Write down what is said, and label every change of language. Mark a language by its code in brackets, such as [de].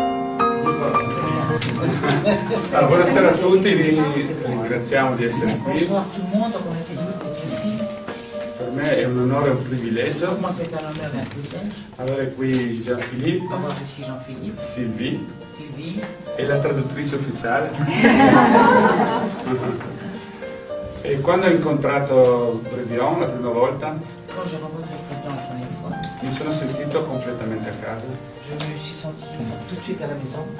[it] Allora, buonasera a tutti, vi ringraziamo di essere qui. [fr] Bonsoir tout le monde, merci d'être ici. [it] Per me è un onore e un privilegio [fr] Pour moi, c'est un honneur et un privilège [it] avere qui Jean-Philippe, [fr] d'avoir ici Jean-Philippe, [it] Sylvie [fr] Sylvie, [it] e la traduttrice ufficiale. E quando ho incontrato Bredion la prima volta, [fr] quand j'ai rencontré quelqu'un la première fois, [it] mi sono sentito completamente a casa. [fr] je me suis sentie tout de suite à la maison.